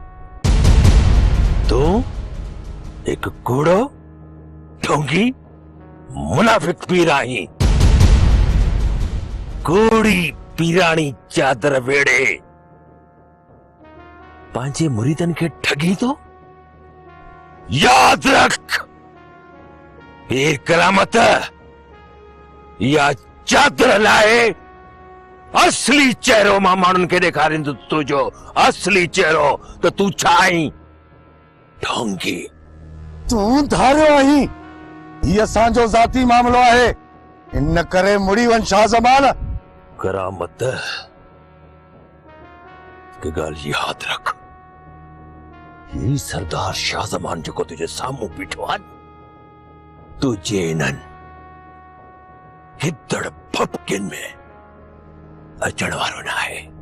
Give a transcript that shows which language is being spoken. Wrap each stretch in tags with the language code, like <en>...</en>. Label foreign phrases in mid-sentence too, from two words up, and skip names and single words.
<sd>तूं हिकु कूड़ो ढोंगी मुनाफिक पीर आहीं, कूड़ी पीराणी चादर वेड़े पंहिंजे मुरीदन खे ठगी तो। याद रख, पीर करामत या चादर लाए असली चेहरो मां माण्हुनि खे ॾेखारींदो, तुंहिंजो असली चेहरो त तूं छा आहीं, ढोंगी। तू धारियो आहीं, ये असांजो ज़ाती मामलो आहे, इन करे मुड़ी वन शाह ज़मान। करामत की ॻाल्हि यादि रख, ही सरदार शाह ज़मान जेको तुझे साम्हूं बीठो आहे, तुझे इन्हनि हिदड़ भपकिन में अचण वारो न आहे।</sd>